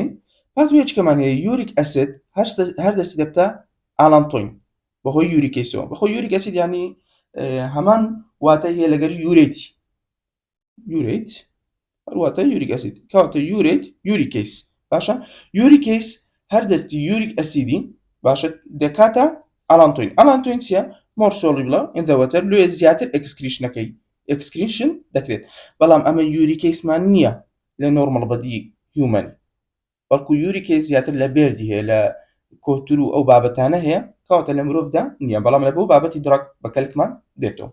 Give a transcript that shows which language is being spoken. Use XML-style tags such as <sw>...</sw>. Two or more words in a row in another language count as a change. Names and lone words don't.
<ckb>پاتوێچکەمان هەیە</ckb> <en>uric acid</en> <ckb>هەر دەستی دەبتە ئالانتۆین بەهۆی یوریکێسەوە بەخۆی یوریک ئەسید یانی هەمان واتە هەیە لەگەر یورێت هەرواتە</ckb> <en>uric acid</en> <ckb>کەواتە یوریکیس باشە یوریکیس هەر دەستی</ckb> <en>uric acid</en> <ckb>باشە دەکاتە ئالانتۆین چیە</ckb> <en>more soluble in the water</en> <ckb>لێ زیاتر ئەکسکریشن دەکرێت بەڵام ئەمە یوریکیسمان نییە لە</ckb> <en>normal body human</en> <ckb>بەڵکو یوریکیس زیاتر لە بێردی هەیە لە کۆتور و ئەو بابەتانە هەیە کەواتە لە مرۆڤدا نییە بەڵام لە بۆ بابەتی دڕک بەکەلکمان دێتەوە.</ckb>